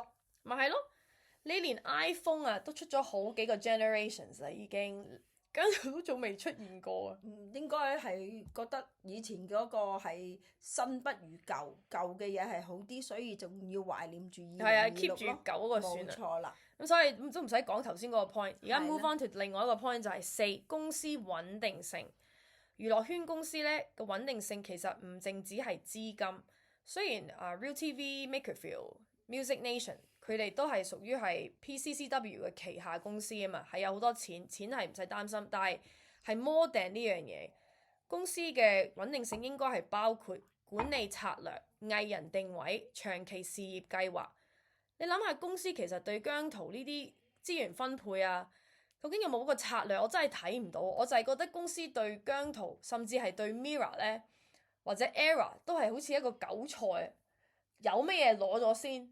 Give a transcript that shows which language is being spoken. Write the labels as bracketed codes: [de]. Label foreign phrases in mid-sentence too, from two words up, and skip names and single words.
[yue] 咪係咯，你連 iPhone 啊都出咗好幾個 generations 啦，已經姜濤都仲未出現過啊！應該係覺得以前嗰個係新不如舊，舊嘅嘢係好啲，所以仲要懷念住2026咯。係啊，keep 住舊嗰個算啦。冇錯啦。咁所以都唔使講頭先嗰個 point，而家 [en] move on to [yue] 另外一個 point 就係4公司穩定性。娛樂圈公司咧個穩定性其實唔淨止係資金，雖然 ViuTV、Makerville、Music Nation 佢哋都係屬於係 PCCW 嘅旗下公司啊嘛，係有好多錢係唔使擔心，但係 [en] more than [yue] 呢樣嘢，公司嘅穩定性應該係包括管理策略、藝人定位、長期事業計劃。你諗下公司其實對姜濤呢啲資源分配啊，究竟有冇一個策略？我真係睇唔到，我就係覺得公司對姜濤甚至係對 Mirror 咧或者 Era 都係好似一個韭菜，有咩嘢攞咗先？